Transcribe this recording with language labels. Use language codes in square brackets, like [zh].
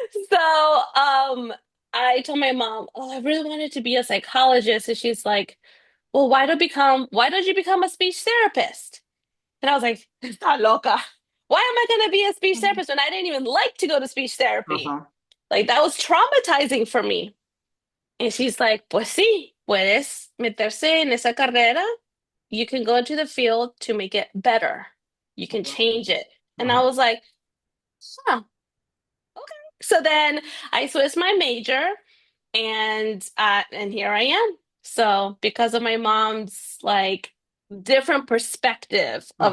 [en] So I told my mom, "Oh, I really wanted to be a psychologist." And she's like, "Well, why don't you become a speech therapist?" And I was like, [es] "Está loca. [en] Why am I going to be a speech therapist when I didn't even like to go to speech therapy? Uh-huh. Like that was traumatizing for me." And she's like, [es] "Pues sí, puedes meterse en esa carrera. [en] You can go into the field to make it better. You can change it." And I Uh-huh. was like, "Huh." So then I switched my major and here I am. So because of my mom's like different perspective of